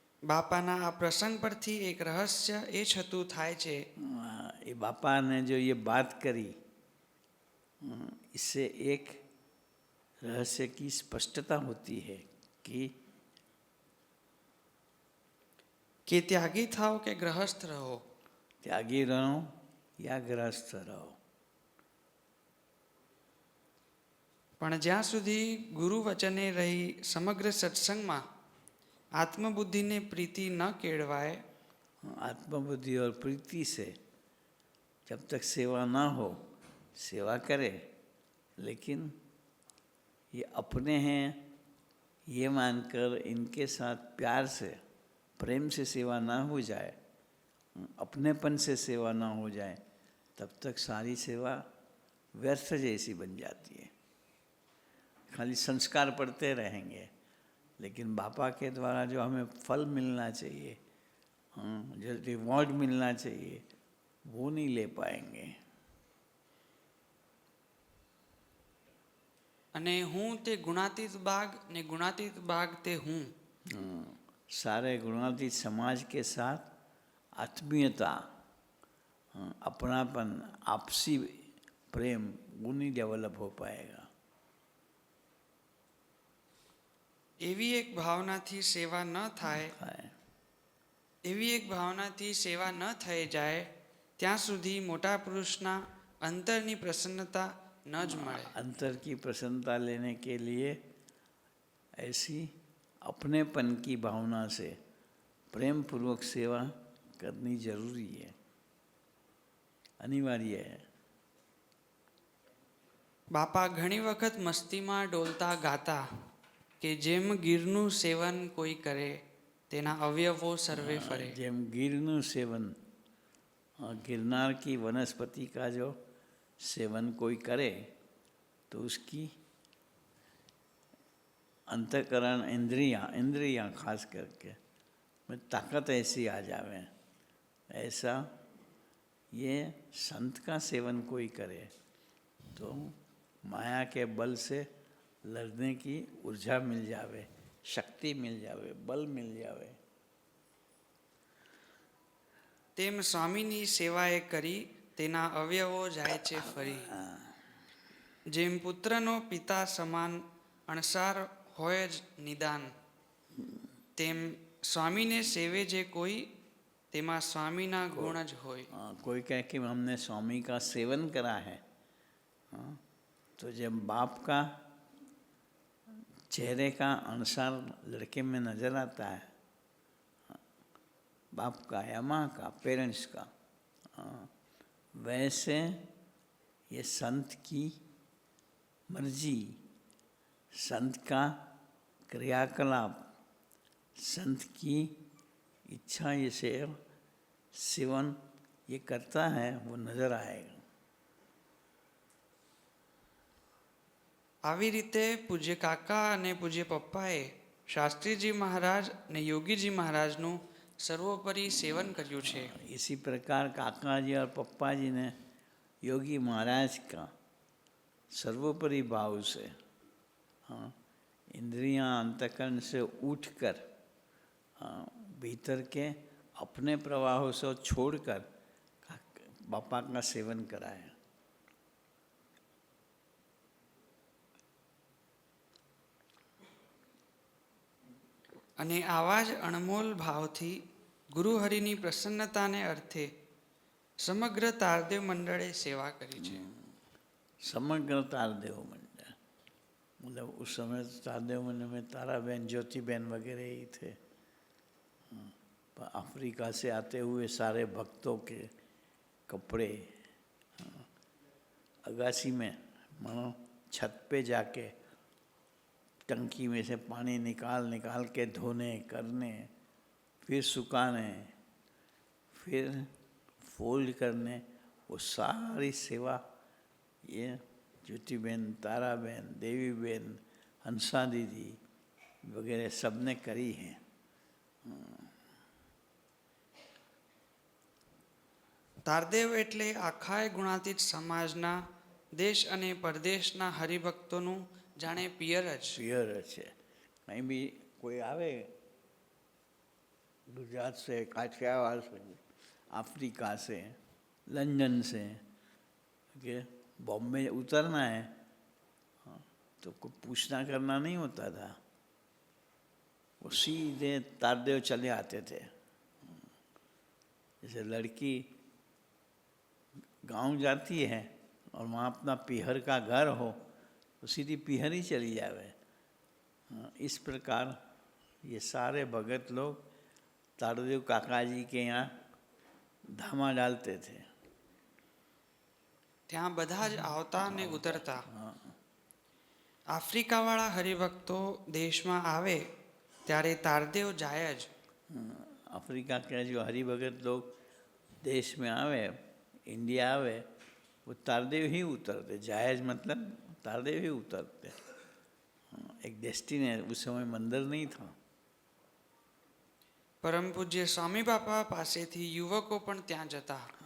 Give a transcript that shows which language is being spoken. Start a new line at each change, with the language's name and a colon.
Gujarati: બાપાના આ પ્રસંગ પરથી એક રહસ્ય એ છતું થાય છે
Hindi: ये बापा ने जो ये बात करी, इससे एक रहस्य की स्पष्टता होती है
Gujarati: કે ત્યાગી થાઓ કે ગ્રહસ્થ રહો,
Hindi: त्यागी रहो या गृहस्थ रहो,
Gujarati: પણ જ્યાં સુધી ગુરુ વચને રહી સમગ્ર સત્સંગમાં આત્મબુદ્ધિને પ્રીતિ ન કેળવાય,
Hindi: आत्मबुद्धि और प्रीति से जब तक सेवा ना हो, सेवा करे लेकिन ये अपने हैं ये मानकर इनके साथ प्यार से प्रेम से सेवा ना हो जाए, अपनेपन से सेवा ना हो जाए, तब तक सारी सेवा व्यर्थ जैसी बन जाती है। खाली संस्कार पढ़ते रहेंगे, लेकिन बापा के द्वारा जो हमें फल मिलना चाहिए, जो रिवॉर्ड मिलना चाहिए, वो नहीं ले पाएंगे।
Gujarati: અને હું તે ગુણાતીત બાગ ને ગુણાતીત બાગ તે હું,
Hindi: सारे गुणातीत समाज के साथ आत्मीयता, अपनापन, आपसी प्रेम वो नहीं डेवलप हो पाएगा।
Gujarati: એવી એક ભાવનાથી સેવા ન થાય, એવી એક ભાવનાથી સેવા ન થઈ જાય ત્યાં સુધી મોટા પુરુષના અંતરની પ્રસન્નતા ન જ મળે।
Hindi: अंतर की प्रसन्नता लेने के लिए ऐसी अपनेपन की भावना से प्रेम पूर्वक सेवा करनी जरूरी है, अनिवार्य है।
Gujarati: બાપા ઘણી વખત મસ્તીમાં ડોલતા ગાતા કે જેમ ગીરનું સેવન કોઈ કરે તેના અવયવો સર્વે ફરે। જેમ ગીરનું સેવન,
Hindi: गिरनार की वनस्पति का जो सेवन कोई करे तो उसकी अंतकरण इंद्रियां खास करके में ताकत ऐसी आ जावे, ऐसा ये संत का सेवन कोई करे तो माया के बल से लड़ने की ऊर्जा मिल जावे, शक्ति मिल जावे, बल मिल जावे।
Gujarati: તેમ સ્વામીની સેવાએ કરી તેના અવયવો જાય છે ફરી। જેમ પુત્રનો પિતા સમાન અણસાર હોય જ નિદાન, તેમ સ્વામીને સેવે જે કોઈ તેમાં સ્વામીના ગુણ જ હોય।
Hindi: कोई कहे कि हमने स्वामी का सेवन करा है, तो जब बाप का चेहरे का अनुसार लड़के में नजर आता है, बाप का या माँ का, पेरेंट्स का, वैसे ये संत की मर्जी, संत का क्रियाकलाप, संत की इच्छा ये सेवन ये करता है, वो नजर आएगा।
Gujarati: આવી રીતે પૂજ્ય કાકા અને પૂજ્ય પપ્પાએ શાસ્ત્રીજી મહારાજ અને યોગીજી મહારાજનું સર્વોપરી સેવન કર્યું છે।
Hindi: इसी प्रकार काका जी और पप्पा जी ने योगी महाराज का सर्वोपरि भाव से, इंद्रियां अंतकरण से उठकर भीतर के अपने प्रवाहों से छोड़कर बापा का सेवन कराया।
Gujarati: અને આવા જ અણમોલ ભાવથી ગુરુહરિની પ્રસન્નતાને અર્થે સમગ્ર તારદેવ મંડળે સેવા કરી છે।
Hindi: समग्र तारदेव मंडल, मतलब उस समय तो तारदेव मंडल में ताराबेन, ज्योतिबेन वगैरह ही थे। पर अफ्रीका से आते हुए सारे भक्तों के कपड़े अगासी में, मानो छत पे जाके टंकी में से पानी निकाल के धोने करने, फिर सुखाने, फिर फोल्ड करने, वो सारी सेवा ये ज्योतिबेन, ताराबेन, देवीबेन, हंसा दीदी वगैरह सब ने करी है।
Gujarati: તારદેવ એટલે આખાય ગુણાતીત સમાજના દેશ અને પરદેશના હરિભક્તોનું જાણે પિયર જ.
Hindi: पियर है। कहीं भी कोई आवे गुजरात से, काठियावाड़ से, अफ्रीका से, लंदन से, कि बॉम्बे उतरना है, तो कोई पूछना करना नहीं होता था, वो सीधे तारदेव चले आते थे। जैसे लड़की गांव जाती है और वहाँ अपना पीहर का घर हो तो सीधी पीहर ही चली जावे। इस प्रकार ये सारे भगत लोग तारदेव काका जी के यहाँ धामा डालते थे।
Gujarati: ત્યાં બધા જ આવતા ને ઉતરતા. આફ્રિકાવાળા હરિભક્તો દેશમાં આવે ત્યારે તારદેવ જાય જ.
Hindi: अफ्रीका के जो हरिभगत लोग देश में आवे, इंडिया आवे, वो तारदेव ही उतरते। जायज मतलब तारदेव ही उतरते। एक डेस्टिनेशन, उस समय मंदिर नहीं था।
Gujarati: પરમ પૂજ્ય સ્વામી બાપા પાસેથી યુવકો પણ ત્યાં જતા.